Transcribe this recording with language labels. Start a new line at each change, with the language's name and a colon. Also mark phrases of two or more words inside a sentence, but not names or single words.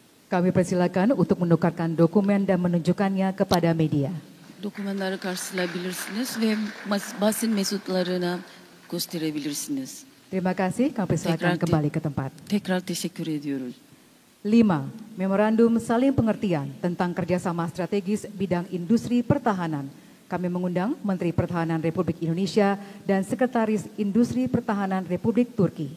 Indonesian: Kami persilakan untuk menukarkan dokumen dan menunjukkannya kepada media.
Turkish: Dokümanları karşılayabilirsiniz ve basın mensuplarına gösterebilirsiniz.
Indonesian: Terima kasih, kami persilakan kembali ke tempat.
Turkish: Tekrar teşekkür ediyoruz.
Indonesian: 5. Memorandum saling pengertian tentang kerjasama strategis bidang industri pertahanan. Kami mengundang Menteri Pertahanan Republik Indonesia dan Sekretaris Industri Pertahanan Republik Turki.